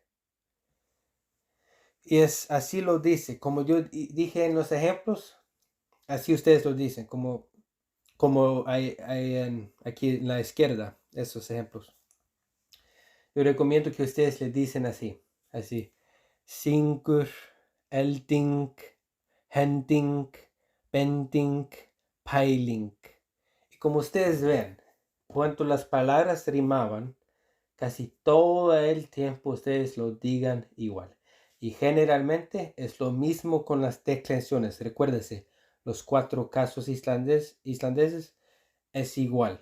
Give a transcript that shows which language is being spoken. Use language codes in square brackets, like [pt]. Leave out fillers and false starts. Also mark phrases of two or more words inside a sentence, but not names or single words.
[es] Y es así lo dice, como yo dije en los ejemplos, así ustedes lo dicen, como hay aquí en la izquierda, esos ejemplos. Yo recomiendo que ustedes le dicen así, [is] synkur, elting, henting, benting, piling. [es] Y como ustedes ven, cuando las palabras rimaban, casi todo el tiempo ustedes lo digan igual. Y generalmente es lo mismo con las declinaciones. Recuérdense, los 4 casos islandeses es igual.